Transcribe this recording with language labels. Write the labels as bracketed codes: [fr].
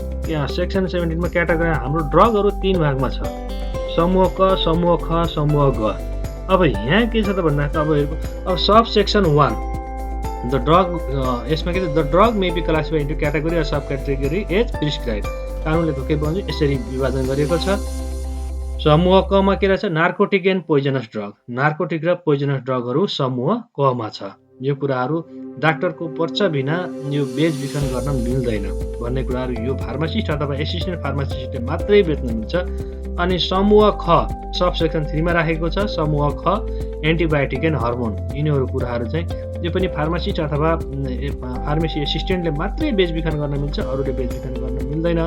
[ne] यहाँ सेक्सन 17 मा क्याटेगोरी हाम्रो ड्रगहरू 3 भागमा छ, समूह क, समूह ख, समूह ग। अब यहाँ के छ त भन्दा अब सब सेक्सन 1 [en] The drug, यसमा के छ, the drug may be classified into category or sub category as prescribe. [ne] कानुनले के भन्छ यसरी विभाजन गरिएको छ। समूह क मा के रहेछ, narcotic and poisonous drug. Narcotic र पोइजनस ड्रगहरू समूह क मा छ। यो कुराहरू डाक्टरको पर्चा बिना यो बेचबिखन गर्न मिल्दैन भन्ने कुराहरू यो फार्मासिस्ट अथवा एसिस्टेन्ट फार्मासिस्टले मात्रै बेच्न मिल्छ। अनि समूह ख सब सेक्सन 3 मा राखेको छ। समूह ख एन्टिबायोटिक एन्ड हर्मोन, यिनीहरू कुराहरू चाहिँ यो पनि फार्मासिस्ट अथवा फार्मेसी एसिस्टेन्टले मात्रै बेचबिखन गर्न मिल्छ, अरूले बेचबिखन गर्न मिल्दैन।